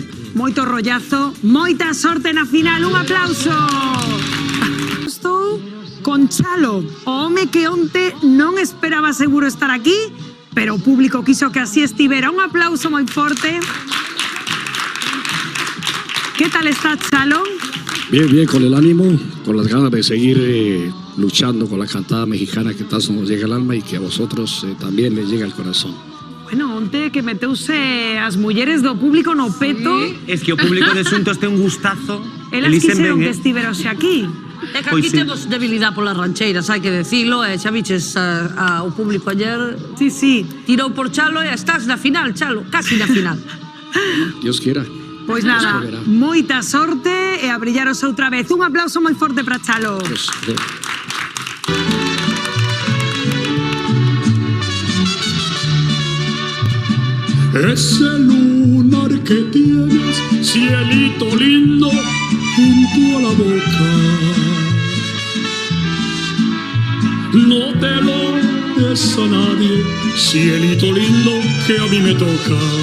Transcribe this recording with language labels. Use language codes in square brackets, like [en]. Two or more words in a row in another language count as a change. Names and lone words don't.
[gl] ben. Moito rollazo, moita sorte na final. Un aplauso. Estou con Chalo, o home que onte non esperaba seguro estar aquí, pero o público quiso que así estivera. Un aplauso moi forte. [es] ¿Qué tal está, Chalo? Bien, con el ánimo, con las ganas de seguir luchando con la cantada mexicana que tanto nos llega al alma y que a vosotros también les llega al corazón. Bueno, [gl] onte que meteuse as mulleres do público no peto. Es que o público de Xuntos ten un gustazo. Elas quixeron que estivera hoxe aquí. É que aquí temos debilidade polas rancheiras, hai que decilo, e xa viches ao público ayer. Sí. Tirou por Chalo e estás na final, Chalo, casi na final. [es] Dios quiera. [gl] Pois nada, moita sorte e a brillaros outra vez. Un aplauso moi forte para Chalo. [es] Ese lunar que tienes, cielito lindo, junto a la boca, no te lo des a nadie, cielito lindo que a mí me toca.